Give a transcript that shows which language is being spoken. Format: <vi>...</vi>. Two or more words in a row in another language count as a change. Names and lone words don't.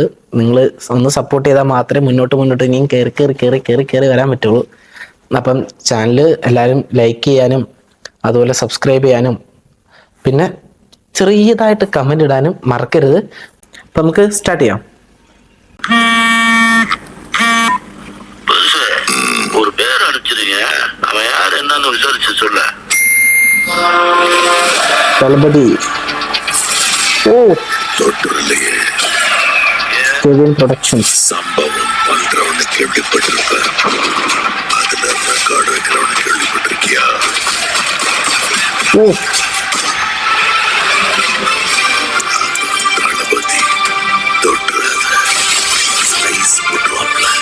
<ml>നിങ്ങൾ ഒന്ന് സപ്പോർട്ട് ചെയ്താൽ മാത്രമേ മുന്നോട്ട് ഇനിയും കയറി വരാൻ പറ്റുള്ളൂ. അപ്പം ചാനൽ എല്ലാവരും ലൈക്ക് ചെയ്യാനും അതുപോലെ സബ്സ്ക്രൈബ് ചെയ്യാനും പിന്നെ ചെറിയതായിട്ട് കമൻ്റ് ഇടാനും മറക്കരുത്. അപ്പം നമുക്ക് സ്റ്റാർട്ട് ചെയ്യാം.</ml> <ta>ஒரு பேர் அடிச்சிருங்க, அவன் யார் என்னன்னு விசாரிச்சு சொல்ல. ദളപതി தொட்டுலையே കെവിൻ പ്രൊഡക്ഷൻസ്. சம்பவம் பண்றவனு கேள்விப்பட்டிருப்ப, அதுல ரெக்கார்டு வைக்கிறவனு கேள்விப்பட்டிருக்கியா? தளபதி தொட்டுறாத ஸ்பைஸ் போட்டுவாப்ல.</ta>